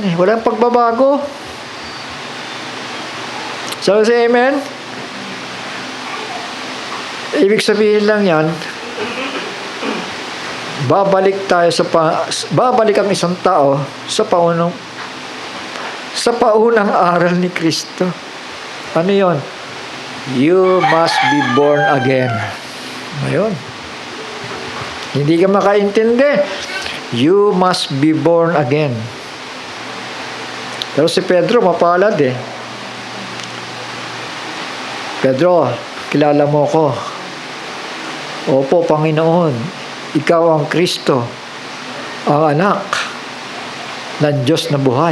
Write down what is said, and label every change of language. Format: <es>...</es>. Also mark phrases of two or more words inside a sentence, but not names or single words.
<tl>Walang pagbabago. So,</tl> <en>say amen?</en> <tl>Ibig sabihin lang yan, babalik ang isang tao sa paunang aral ni Kristo. Ano yon?</tl> <en>You must be born again.</en> <tl>Ayun. Hindi ka makaintindi.</tl> <en>You must be born again.</en> <tl>Pero si Pedro, mapalad eh. Pedro, kilala mo ko. Opo, Panginoon. Ikaw ang Kristo, ang anak ng Diyos na buhay.</tl>